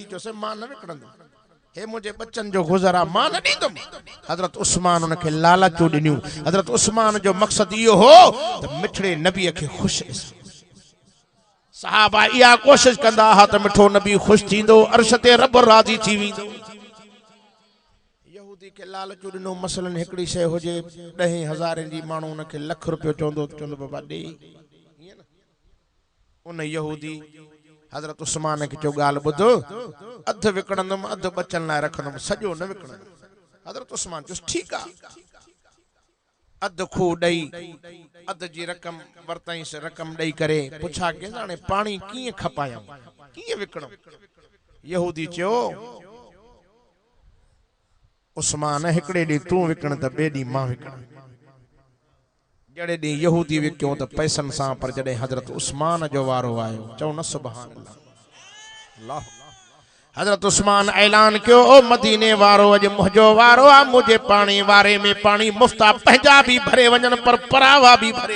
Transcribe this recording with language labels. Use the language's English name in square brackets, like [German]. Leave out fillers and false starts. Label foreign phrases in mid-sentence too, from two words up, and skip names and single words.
[Sindhi] जो से मां न विकणंदो हे मुझे बच्चन जो गुज़रा मां न ॾींदुमि हजरत उस्मान उन खे लालचूं ॾिनियूं हजरत उस्मान जो मक़सद इहो हो त मिठड़े नबीअ खे ख़ुशि ॾिसो सहाबा इहा कोशिश कंदा हा त मिठो नबी ख़ुशि थींदो अर्श ते रब राज़ी थी वेंदो यहूदी के लालचूं ॾिनो मसलन हिकड़ी शइ हुजे 10,000 जी माण्हू उन खे लख रुपयो चवंदो बाबा ॾे उन यहूदी हजरत उस्मान के चो गाल बुधो अध विकणंदुमि अध बचन लाइ रखंदुमि सॼो न विकणंदुमि हजरत उस्मान चुस ठीक आ अध खूह ॾेई अध जी रकम वरताई से रकम ॾेई करे पुछा के हाणे पानी कीअं खपायां कीअं विकणो यहूदी चयो उस्मान हिकड़े ॾींहुं तूं विकण त ॿिए ॾींहुं मां विकण जड़े ॾींहुं यहूदी विकियो त पैसनि सां पर जॾहिं हजरत उस्मान जो वारो आयो चओ न सुभान अल्लाह हजरत उस्मान ऐलान कयो ओ मदीने वारो अॼु मुंहिंजो वारो आ मुझे पानी वारे में पानी मुफ्ता पंहिंजा भी भरे वञन पर परावा भी भरे